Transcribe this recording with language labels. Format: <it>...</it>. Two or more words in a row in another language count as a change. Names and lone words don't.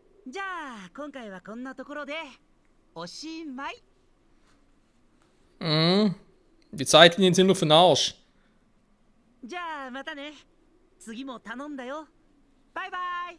<ja>じゃあ今回はこんなところでおしまい。</ja> <de>Die Zeitlinien sind nur für den Arsch.</de> <ja>じゃあまたね。次も頼んだよ。バイバイ。</ja>